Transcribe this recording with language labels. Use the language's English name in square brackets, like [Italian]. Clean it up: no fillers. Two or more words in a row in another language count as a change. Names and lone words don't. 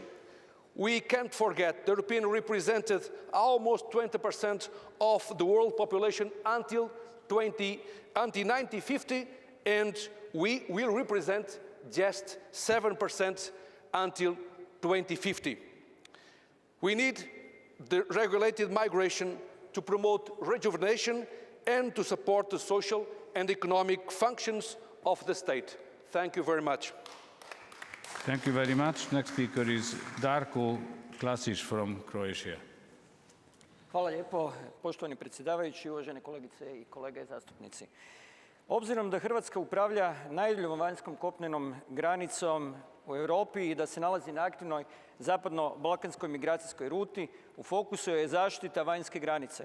[English] We can't forget the Europeans represented almost 20% of the world population until 1950, and we will represent just 7% until 2050. We need the regulated migration to promote rejuvenation and to support the social and economic functions of the state. Thank you very much. Thank you very much. Next speaker is Darko Klasić from Croatia. [Croatian] Hvala lijepo, poštovani predsjedavajući, uvažene kolegice i kolege zastupnici. Obzirom da Hrvatska upravlja najduljom vanjskom kopnenom granicom u Europi i da se nalazi na aktivnoj zapadno-balkanskoj migracijskoj ruti, u fokusu je zaštita vanjske granice.